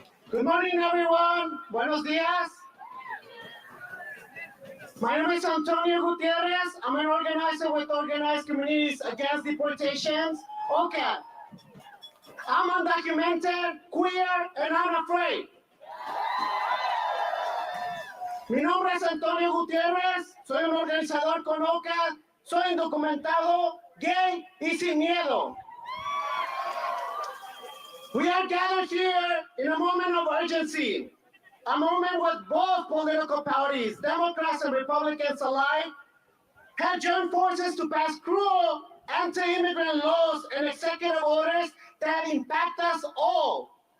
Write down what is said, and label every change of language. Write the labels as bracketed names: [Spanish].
[English] Good morning, everyone. [Spanish] Buenos días. [English] My name is Antonio Gutierrez. I'm an organizer with Organized Communities Against Deportations, OCAD. I'm undocumented, queer, and unafraid. [Spanish] Mi nombre es Antonio Gutiérrez, soy un organizador con OCAD, soy indocumentado, gay y sin miedo. [English] We are gathered here in a moment of urgency, a moment with both political parties, Democrats and Republicans alike, have joined forces to pass cruel anti-immigrant laws and executive orders that impact us all.